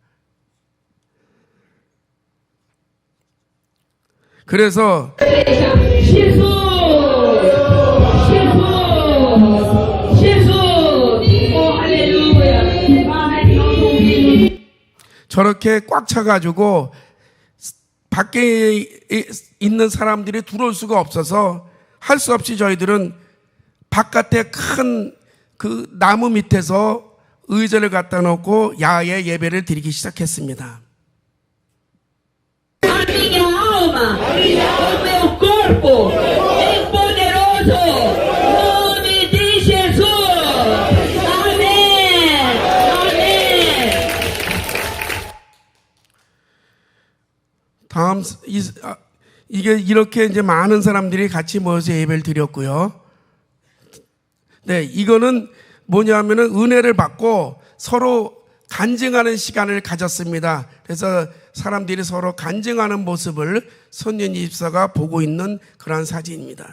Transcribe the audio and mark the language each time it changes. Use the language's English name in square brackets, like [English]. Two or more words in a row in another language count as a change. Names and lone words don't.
[Korean] 그래서 저렇게 꽉 차가지고 밖에 있는 사람들이 들어올 수가 없어서 할 수 없이 저희들은 바깥에 큰 그 나무 밑에서 의자를 갖다 놓고 야외 예배를 드리기 시작했습니다. [Portuguese] A minha alma, o meu corpo, em poderoso nome de Jesus. Amém. Amém. [Korean] 다음 이게 이렇게 이제 많은 사람들이 같이 모여서 예배를 드렸고요. 네, 이거는 뭐냐면은 은혜를 받고 서로 간증하는 시간을 가졌습니다. 그래서 사람들이 서로 간증하는 모습을 선윤희 집사가 보고 있는 그런 사진입니다.